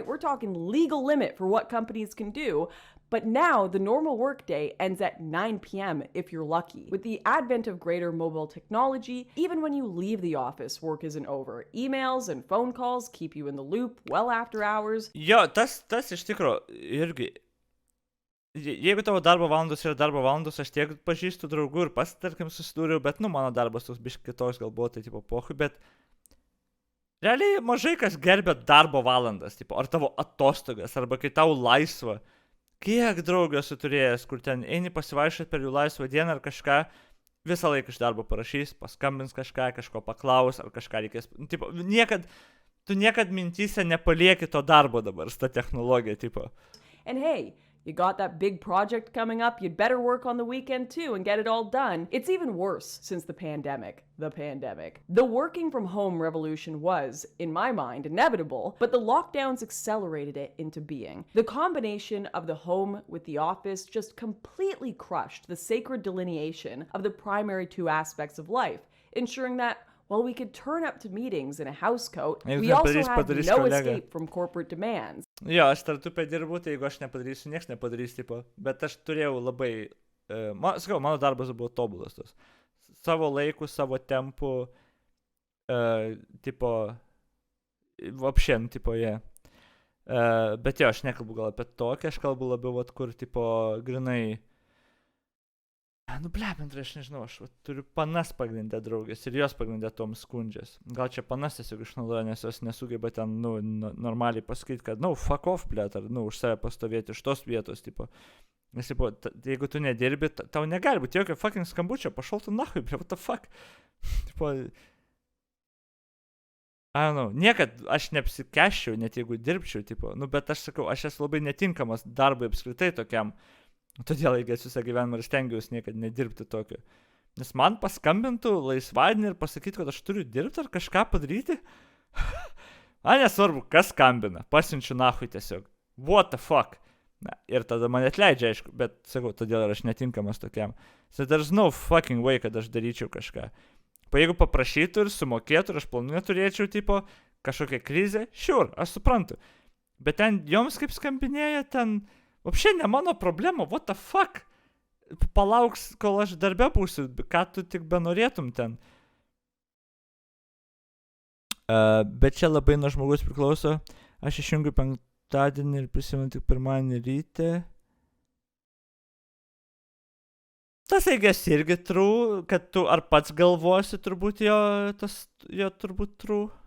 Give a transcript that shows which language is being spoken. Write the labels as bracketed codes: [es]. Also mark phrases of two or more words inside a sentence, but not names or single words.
[en] We're talking legal limit for what companies can do. But now the normal workday ends at 9 p.m. if you're lucky. With the advent of greater mobile technology, even when you leave the office, work isn't over. Emails and phone calls keep you in the loop well after hours. [lt] Jo, tas iš tikro irgi. Jeigu tavo darbo valandos yra darbo valandos, aš tiek pažįstu draugų ir pats, tarkim, susidūriau, bet, mano darbas toks biškai kitoks, galbūt, tai, tipo, pohui, bet realiai mažai kas gerbia darbo valandas, tipo, ar tavo atostogas, arba kai tau laisva. Kiek draugų esu turėjęs, kur ten eini pasivaišyti per jų laisvą dieną ar kažką, visą laiką iš darbo parašys, paskambins kažko paklaus, ar kažką reikės. Tipo, tu niekad mintyse nepalieki to darbo dabar, su ta technologija, tipo. [en] And hey, you got that big project coming up, you'd better work on the weekend too and get it all done. It's even worse since the pandemic. The working from home revolution was, in my mind, inevitable, but the lockdowns accelerated it into being. The combination of the home with the office just completely crushed the sacred delineation of the primary two aspects of life, ensuring that while we could turn up to meetings in a housecoat, we also had no escape from corporate demands. [lt] Jo, aš startupe dirbu, tai jeigu aš nepadarysiu, nieks nepadarys, tipo, bet aš turėjau labai, mano darbas buvo tobulas tos. Savo laiku, savo tempu, tipo, vapšien, tipo, jie. Bet jo, aš nekalbu gal apie tokį, aš kalbu labiau, kur, tipo, grinai, aš nežinau, aš turiu panas pagrindę draugės ir jos pagrindę tom skundžias. Gal čia panas tiesiog išnaudoja, nes jos nesugeba ten, normaliai pasakyti, kad, [en] fuck off, [lt] blėt, ar, už save pastovėti iš tos vietos, tipo. Nes, tipo, jeigu tu nedirbi, tau negali būti jokio fucking skambučio, [ru] пошёл ты нахуй, [lt] blė, [en] what the fuck. Tipo, I don't know, [lt] niekad aš neapsikeščiau, net jeigu dirbčiau, tipo, bet aš sakau, aš esu labai netinkamas darbui apskritai tokiam. Todėl įgėsiu visą gyvenimą ir stengiausi niekad nedirbti tokio. Nes man paskambintų laisvadienį ir pasakyti, kad aš turiu dirbti ar kažką padaryti. Nesvarbu, kas skambina. Pasiunčiu nahui tiesiog. [en] What the fuck? [lt] Ir tada mane atleidžia, aišku, bet sakau, todėl aš netinkamas tokiam. [en] So there's no fucking way, [lt] kad aš daryčiau kažką. Jeigu paprašytų ir sumokėtų ir aš planų neturėčiau, tipo, kažkokią krizę, sure, aš suprantu. Bet ten joms kaip skambinėja, ten... Vapšė ne mano problema, [en] what the fuck? [lt] Palauks, kol aš darbe būsiu, ką tu tik benorėtum ten. Bet čia labai nuo žmogus priklauso. Aš išjungiu penktadienį ir prisimenu tik pirmadienį ryte. Tas eigas irgi true, kad tu ar pats galvosi turbūt jo turbūt true.